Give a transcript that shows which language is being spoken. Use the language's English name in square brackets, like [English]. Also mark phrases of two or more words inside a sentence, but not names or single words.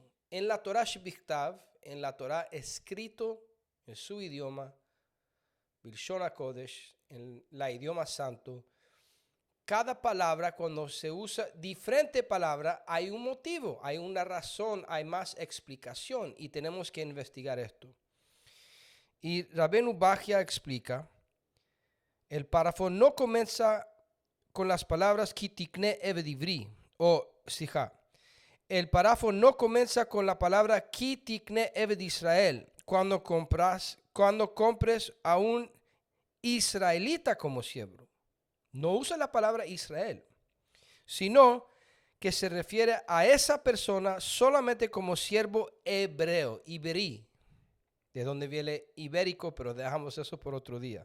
[Spanish] En la [Hebrew] תורה שבכתב, [Spanish] en la Torah escrito en su idioma, [Hebrew] בלשון הקודש, [Spanish] en la idioma santo, cada palabra, cuando se usa diferente palabra, hay un motivo, hay una razón, hay más explicación y tenemos que investigar esto. Y Rabbeinu Bachya explica, el párrafo no comienza con las palabras [Hebrew] כי תקנה עבד עברי, [Spanish] o sija. El párrafo no comienza con la palabra [Hebrew] כי תקנה עבד ישראל, [Spanish] cuando compres a un israelita como siervo. No usa la palabra Israel, sino que se refiere a esa persona solamente como siervo hebreo, iberí, de donde viene ibérico, pero dejamos eso por otro día.